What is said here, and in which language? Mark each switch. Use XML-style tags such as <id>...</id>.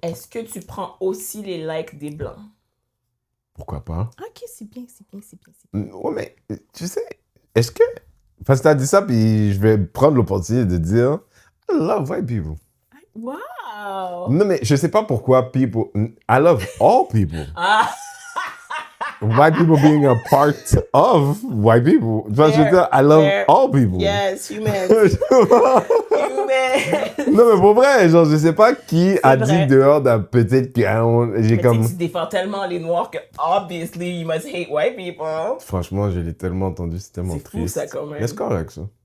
<fr>Est-ce que tu prends aussi les likes des Blancs? Pourquoi pas? Ok, c'est bien. Ouais, mais tu sais, est-ce que... Parce que tu as dit ça, puis je vais prendre l'opportunité de dire</fr> <en>I love white people. Wow!</en> <fr>Non, mais je sais pas pourquoi people...</fr> <en>I love all people. White people being a part of white people.</en> <fr>Tu vois, je veux dire,</fr> <en>I love all people. Yes, human.</en> <fr>Non, mais pour vrai, genre, je sais pas qui a dit dehors d'un peut-être que j'ai comme... Tu défends tellement les Noirs que,</fr> <en>obviously, you must hate white people.</en> <fr>Franchement, je l'ai tellement entendu, c'est tellement triste. C'est fou, ça, quand même. Mais c'est correct, ça.</fr>